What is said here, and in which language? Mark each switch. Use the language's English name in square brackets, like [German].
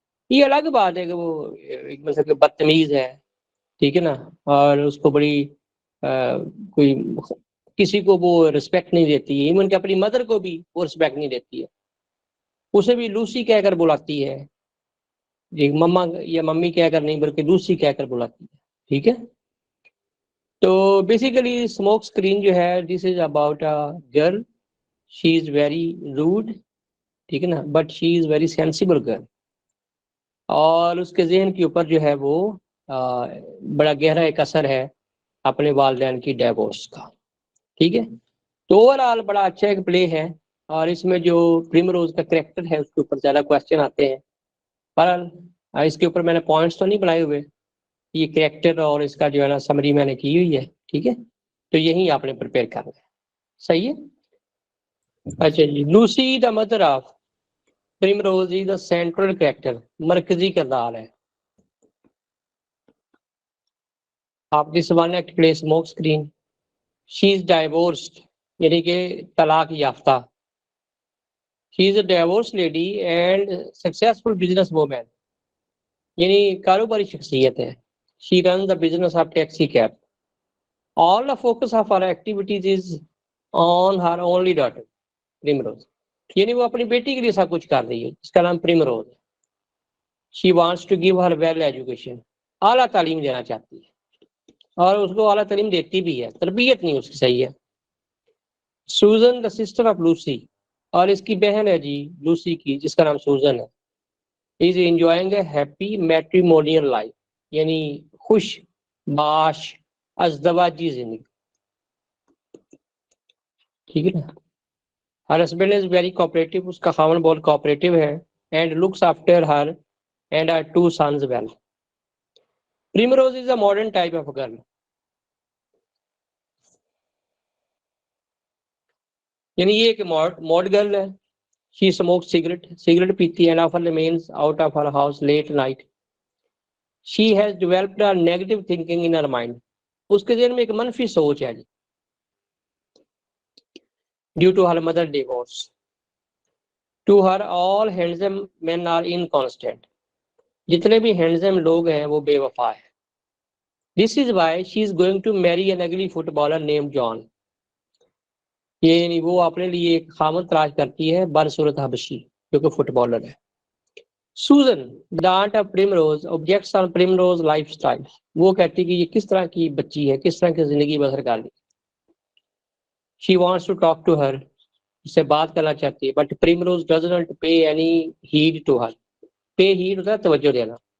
[Urdu] یہ الگ بات ہے کہ وہ ایک مثلا کہ بدتمیز ہے, ٹھیک ہے نا, اور اس کو بڑی کوئی کسی کو وہ رسپیکٹ نہیں دیتی ہے, ایون کہ اپنی مدر کو بھی وہ رسپیکٹ نہیں دیتی ہے. اسے بھی لوسی کہہ کر بلاتی ہے, جی مما یا ممی کہہ کر نہیں بلکہ لوسی کہہ کر بلاتی ہے. ٹھیک ہے. [English] تو basically smoke screen جو ہے this is about a girl, she is very rude, [Urdu] ٹھیک ہے نا, [English] But she is very sensible girl. [Urdu] اور اس کے ذہن کے اوپر جو ہے وہ بڑا گہرا ایک اثر ہے اپنے والدین کی ڈیوورس کا. ٹھیک ہے. تو اوور آل بڑا اچھا ایک پلے ہے, اور اس میں جو پرمروز کا کریکٹر ہے اس کے اوپر زیادہ کوشچن آتے ہیں. پر اس کے اوپر میں نے پوائنٹس تو نہیں بنائے ہوئے, یہ کریکٹر اور اس کا جو ہے نا سمری میں نے کی ہوئی ہے. ٹھیک ہے. تو یہی آپ نے پریپیئر کرنا ہے. صحیح ہے. [English] اچھا جی, Lucy the mother of Primrose is the central character, [Urdu] مرکزی کردار ہے. [English] آپ this one act play smoke screen. She is divorced [Urdu] یعنی کہ طلاق یافتہ. [English] she is a divorce lady and successful business woman, [Urdu] یعنی کاروباری شخصیت ہے. [English] She run the business of taxi cab. All the focus of her activities is on her only daughter Primrose. [Urdu] یعنی وہ اپنی بیٹی کے لیے سب کچھ کر رہی ہے جس کا نام پرمروز ہے. [English] she wants to give her well education, [Urdu] اعلیٰ تعلیم دینا چاہتی ہے اور اس کو اعلیٰ تعلیم دیتی بھی ہے, تربیت نہیں اس کی صحیح ہے. [English] Susan the sister of Lucy, [Urdu] اور اس کی بہن ہے جی لوسی کی جس کا نام سوزن ہے. [English] is enjoying a happy matrimonial life, [Urdu] یعنی خوش باش ازدواجی زندگی. ٹھیک ہے نا. [English] her husband is very cooperative, [Urdu] اس کا خاون بہت کوآپریٹو ہے. [English] And looks after her and her two sons well. Primrose is a modern type of girl. [Urdu] یعنی یہ ایک ماڈ گرل ہے. [English] she smoke [Urdu] سگریٹ پیتی ہے, [English] And often remains out of her house late night. She has developed a negative thinking in her mind, [Urdu] اس کے ذہن میں ایک منفی سوچ ہے جی, [English] Due to her mother divorce. To her all handsome men are inconstant, [Urdu] جتنے بھی ہینڈزم لوگ ہیں وہ بے وفا ہے. [English] This is why she is going to marry an ugly football name John. [Urdu] یعنی وہ اپنے لیے ایک خامد تلاش کرتی ہے بدصورت حبشی جو کہ فٹ بالر ہے. [English] Susan the aunt of Primrose objects on Primrose lifestyle. [Urdu] وہ کہتی کہ یہ کس طرح کی بچی ہے, کس طرح کی زندگی بسر کر لی. [English] she wants to talk to her, [Urdu] اس سے بات کرنا چاہتی ہے, [English] But Primrose does not pay any heed to her. [Urdu] Pay head ہوتا ہے توجہ دینا.